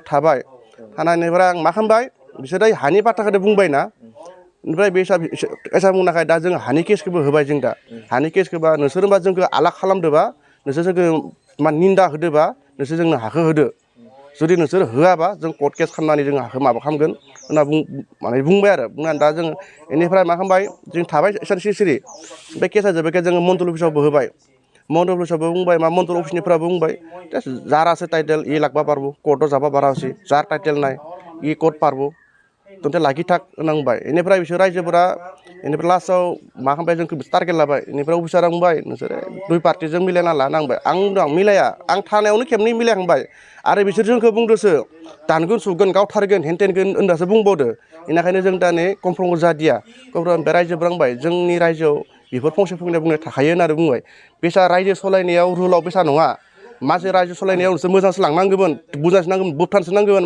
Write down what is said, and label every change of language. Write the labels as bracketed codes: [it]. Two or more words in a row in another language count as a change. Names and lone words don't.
[brx] थाबाय थानायनिफ्राय आं मा खालामबाय बिसोर हानि बाथ्राखौनो बुंबायना ओमफ्राय बे एसा बुंनाखाय दा जों हानि केसखौबो होबाय जों दा हानि केसखौबा नोंसोर होनबा जोंखौ आलाग खालामदोबा नोंसोर जोंखौ मा निन्दा होदोबा नोंसोर जोंनो हाखौ होदो जुदि नोंसोर होआबा जों कर्ट केस खालामनानै जों हाखौ माबा खालामगोन होनना माने बुंबाय आरो बुंनानै दा जों बेनिफ्राय मा खालामबाय जों थाबाय एसेनोसै सिरि बे केसा जोब्बायखाय जोङो मण्डल अफिसावबो होबाय मन्डल अफिसाबो बुंबाय मा मन्डल अफिसनिफ्राबो बुंबाय [bn] যার আছে টাইটেল ই লাগবা পারবো কোর্টও যাবা পারা আছে যার টাইটেল নাই ই কোর্ট পারবো তন্তে লাগি থাক [brx] नांबाय इनिफ्राय बिसोर रायजोफोरा इनिफ्राय लास्टआव मा खालामबाय जोंखौ टारगेट लाबाय इनिफ्राय अफिसारा बुंबाय नोंसोर दुइ पार्टिजों मिलायना ला नांबाय आं बुंदों मिलाया आं थानायावनो खेबनै मिलायखांबाय आरो बिसोर जोंखौ बुंदोसो दानगोन सुगोन गावथारगोन हेनटेनगोन होननासो बुंबावदो बेनिखायनो जों दा नै कमफ्रम जादिया कमफ्रम रायजोफोरा बुंबाय जोंनि रायजोआव बेफोर फंसे फंनै बुंनाय थाखायो होननानै बुंबाय बेसा रायजो सलायनायाव रुलाव बेसा नङा मानसि रायजो सलायनायाव नोंसोर मोजांसो लांनांगौमोन बुजायसो नांगौमोन बुबथानसो नांगौमोन